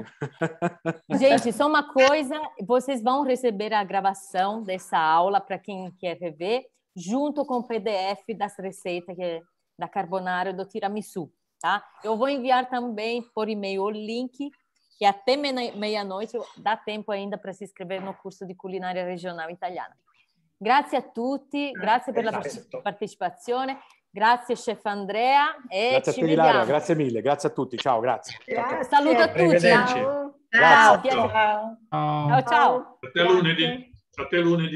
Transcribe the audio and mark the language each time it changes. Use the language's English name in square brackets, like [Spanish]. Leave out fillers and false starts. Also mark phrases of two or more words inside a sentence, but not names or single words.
[Portuguese] Gente, só uma coisa, vocês vão receber a gravação dessa aula, para quem quer rever, junto com o PDF das receitas da carbonara do tiramisu, tá? Eu vou enviar também por e-mail o link, que até meia-noite dá tempo ainda para se iscrever no curso di culinária regional italiana. [Italian] Grazie a tutti, grazie per la partecipazione, grazie chef Andrea e grazie ci a te, vediamo. Ilaria, grazie mille, grazie a tutti, ciao, grazie. Saluto a tutti. Ciao. Ciao. A te lunedì.